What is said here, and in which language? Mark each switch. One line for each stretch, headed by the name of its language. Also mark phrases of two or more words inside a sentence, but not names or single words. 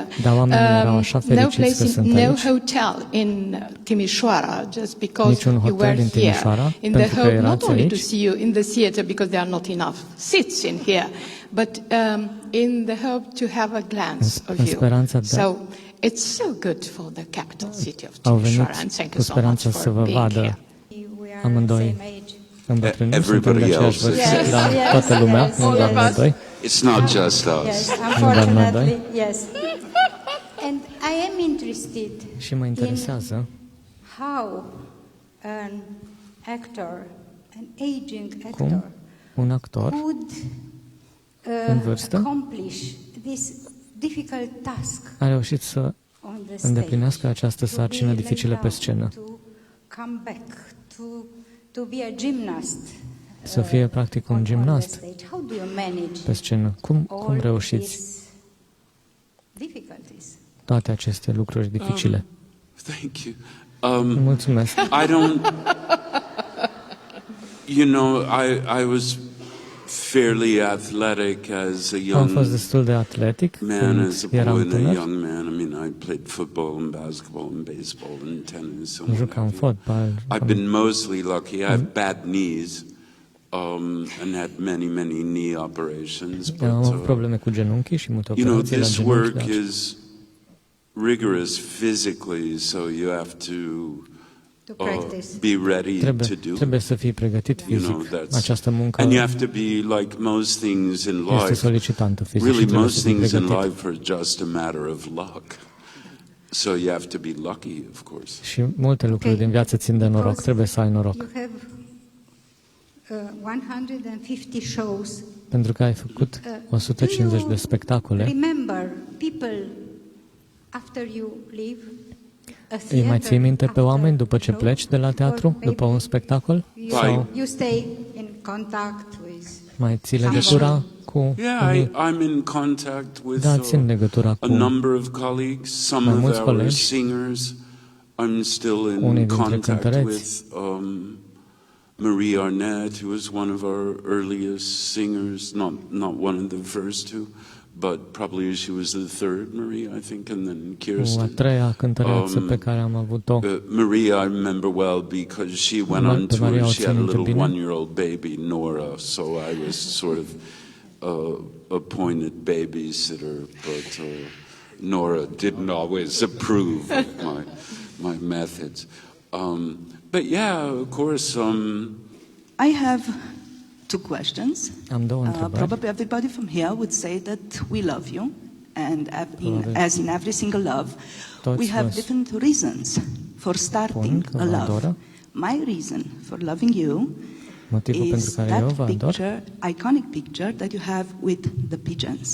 English: No place, no hotel in Timisoara, just because you were here in the hope not only to see you in the theater, because there are not enough seats in here, but in the hope to have a glance of you. So it's so good for the capital city of Timisoara, and thank you so much for being here.
Romanian: Amândoi îmbătrânim, suntem de aceeași vârstă, dar toată lumea, nu doar noi doi.
English: It's not just us.
Romanian: Nu doar noi doi.
English: Yes. And I am interested
Romanian: și mă interesează
English: how an actor, an aging actor,
Romanian: cum un actor în vârstă
English: accomplish this difficult task
Romanian: a reușit să îndeplinească această sarcină dificilă pe scenă.
English: To be a gymnast,
Romanian: să fie practic un gimnast pe scenă. Cum reușiți toate aceste lucruri dificile?
English: Thank you.
Romanian: Mulțumesc.
English: I don't, you know, I was fairly athletic as a young
Romanian: Am fost destul de atletic
English: man, as a boy
Romanian: eram
English: and a
Romanian: tânăr.
English: young man. I mean, I played football and basketball and baseball and tennis.
Romanian: Jucam fotbal.
English: I've been mostly lucky. I have bad knees and had many knee operations. But,
Romanian: am avut probleme cu genunchii și multe operații la genunchi.
English: This work is rigorous physically, so you have to be ready to do.
Romanian: Trebuie să fii pregătit fizic. Această muncă
English: and you have to be like most things in life.
Romanian: Este solicitantă fizic.
English: Really, most things in life are just a matter of luck. So you have to be lucky, of course.
Romanian: Și multe lucruri din viață țin de noroc. Trebuie să ai noroc.
English: You have 150 shows.
Romanian: Pentru că ai făcut 150 de spectacole.
English: Remember people after you leave.
Romanian: Îi mai ții minte pe oameni după ce pleci de la teatru, după un spectacol? Sau mai ții legătura cu
English: I'm in contact with a number of colleagues, some of our singers. I'm still in contact with Marie Arnett, who was one of our earliest singers, not one of the first two. But probably she was the third Marie, I think, and then Kirsten.
Romanian: A treia cântăreață pe care am avut-o.
English: Marie, I remember well because she went on tour. She had a little one-year-old baby, Nora, so I was sort of appointed babysitter, but Nora didn't always approve of my methods. But yeah, of course. I have two questions.
Romanian: Am două întrebări.
English: Probably everybody from here would say that we love you, and as in every single love, we have different reasons for starting a love. My reason for loving you is that picture, iconic picture that you have with the pigeons.